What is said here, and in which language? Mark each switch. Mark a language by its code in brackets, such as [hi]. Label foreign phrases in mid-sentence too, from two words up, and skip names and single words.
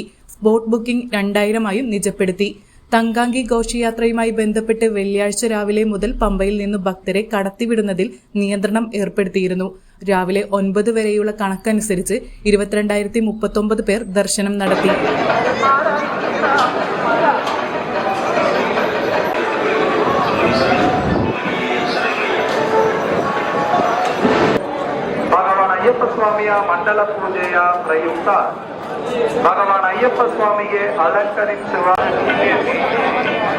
[ml] സ്പോട്ട് ബുക്കിംഗ് 2,000 നിജപ്പെടുത്തി. തങ്കാങ്കി ഘോഷയാത്രയുമായി ബന്ധപ്പെട്ട് വെള്ളിയാഴ്ച രാവിലെ മുതൽ പമ്പയിൽ നിന്ന് ഭക്തരെ കടത്തിവിടുന്നതിൽ നിയന്ത്രണം ഏർപ്പെടുത്തിയിരുന്നു. രാവിലെ 9 വരെയുള്ള കണക്കനുസരിച്ച് 22,039 പേർ ദർശനം നടത്തി. [kn] ಭಗವಾನ್ ಅಯ್ಯಪ್ಪ ಸ್ವಾಮಿಯ ಮಂಡಲ ಪೂಜೆಯ ಪ್ರಯುಕ್ತ ಭಗವಾನ್ ಅಯ್ಯಪ್ಪ ಸ್ವಾಮಿಗೆ ಅಲಂಕರಿಸುವ